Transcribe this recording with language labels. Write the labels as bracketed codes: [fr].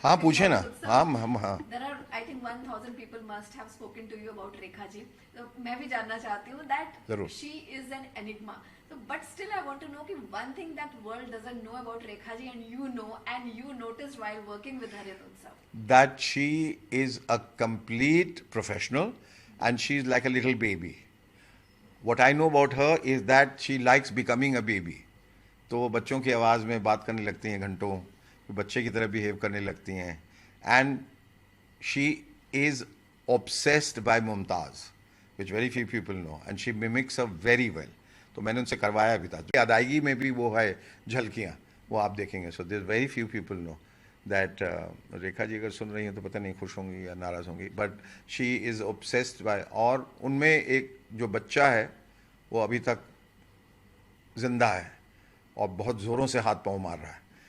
[hi] हाँ पूछे ना। हाँ [en] There are I think 1000 people must have spoken to you about Rekha ji. [hi] तो मैं भी जानना चाहती हूँ [en] That she is an enigma, तो but still I want to know कि one thing that world doesn't know about Rekha ji and you noticed while working with her in Utsav, that she is a complete professional and she is like a little baby. What I know about her is that she likes becoming a baby. [hi] तो वो बच्चों की आवाज़ में बात करने लगती हैं घंटों, बच्चे की तरह बिहेव करने लगती हैं। [en] And she is obsessed by Mumtaz, which very few people know, and she mimics her very well. [hi] तो मैंने उनसे करवाया भी था। अदायगी में भी वो है झलकियाँ, वो आप देखेंगे। [en] so this very few people know that Rekha ji [hi] अगर सुन रही हैं तो पता नहीं खुश होंगी या नाराज़ होंगी, [en] But she is obsessed by. [hi] और उनमें एक जो बच्चा है वो अभी तक जिंदा है और बहुत ज़ोरों से हाथ पाँव मार रहा है।